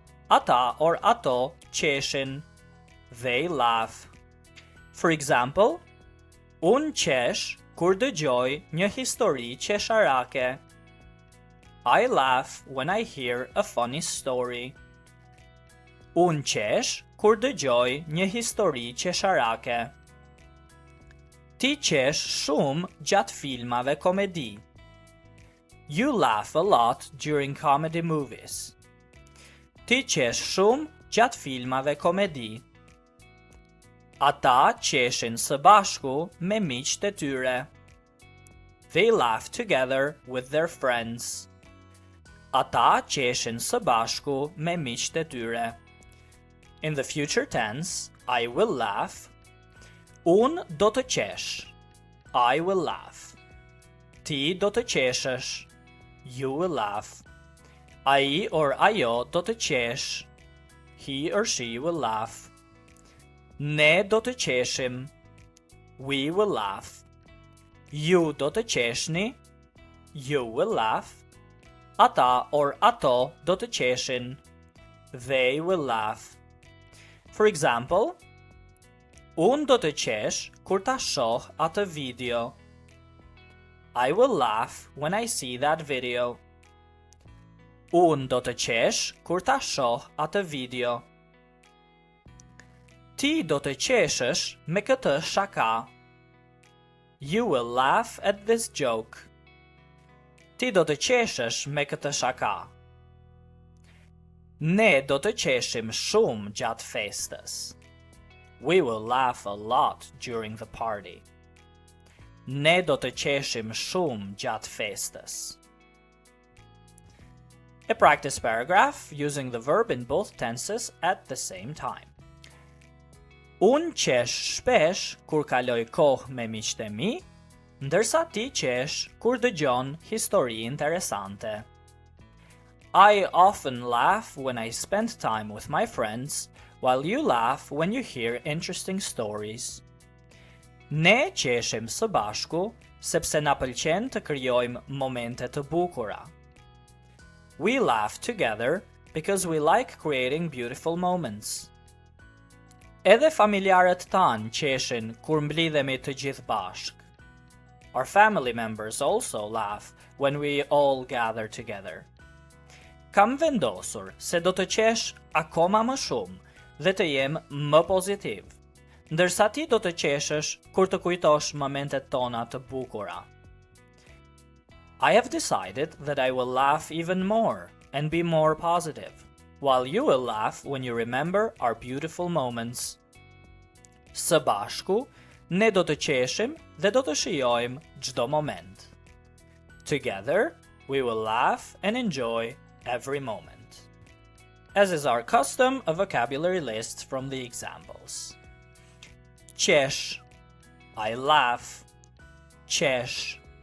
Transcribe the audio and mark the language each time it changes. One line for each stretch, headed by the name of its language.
Albanian: Ata or ato qeshin,
English: they laugh. For example,
Albanian: un qesh kur dëgjoj një histori qesharake.
English: I laugh when I hear a funny story.
Albanian: Un qesh kur dëgjoj një histori qesharake. Ti qesh shumë gjatë filmave komedi.
English: You laugh a lot during comedy movies.
Albanian: Ti qesh shumë gjatë filmave komedi. Ata qeshin së bashku me miqtë e tyre.
English: They laugh together with their friends.
Albanian: Ata qeshin së bashku me miqtë e tyre.
English: In the future tense, I will laugh.
Albanian: Un do të qesh.
English: I will laugh.
Albanian: Ti do të qeshësh.
English: You will laugh.
Albanian: Ai or ajo do të qesh.
English: He or she will laugh.
Albanian: Ne do të qeshim.
English: We will laugh.
Albanian: Ju do të qeshni.
English: You will laugh.
Albanian: Ata or ato do të qeshin.
English: They will laugh. For example,
Albanian: unë do të qesh kur ta shoh atë video.
English: I will laugh when I see that video.
Albanian: Unë do të qesh kur ta shoh atë video. Ti do të qeshësh me këtë shaka.
English: You will laugh at this joke.
Albanian: Ti do të qeshësh me këtë shaka. Ne do të qeshim shumë gjatë festës.
English: We will laugh a lot during the party.
Albanian: Ne do të qeshim shumë gjatë festës.
English: A practice paragraph using the verb in both tenses at the same time.
Albanian: Unë qesh shpesh kur kaloj kohë me miqtë e mi, ndërsa ti qesh kur dëgjon histori interesante.
English: I often laugh when I spend time with my friends, while you laugh when you hear interesting stories.
Albanian: Ne qeshim së bashku sepse na pëlqen të krijojmë momente të bukura.
English: We laugh together because we like creating beautiful moments.
Albanian: Edhe familjarët tanë qeshin kur mblidhemi të gjithë bashk.
English: Our family members also laugh when we all gather together.
Albanian: Kam vendosur se do të qesh akoma më shumë dhe të jem më pozitiv, ndërsa ti do të qeshësh kur të kujtosh momentet tona të bukura.
English: I have decided that I will laugh even more and be more positive, while you will laugh when you remember our beautiful moments.
Albanian: Së bashku, ne do të qeshim dhe do të shijojmë çdo moment.
English: Together, we will laugh and enjoy every moment. As is our custom, a vocabulary list from the examples.
Albanian: Qesh,
English: I laugh.
Albanian: Qesh.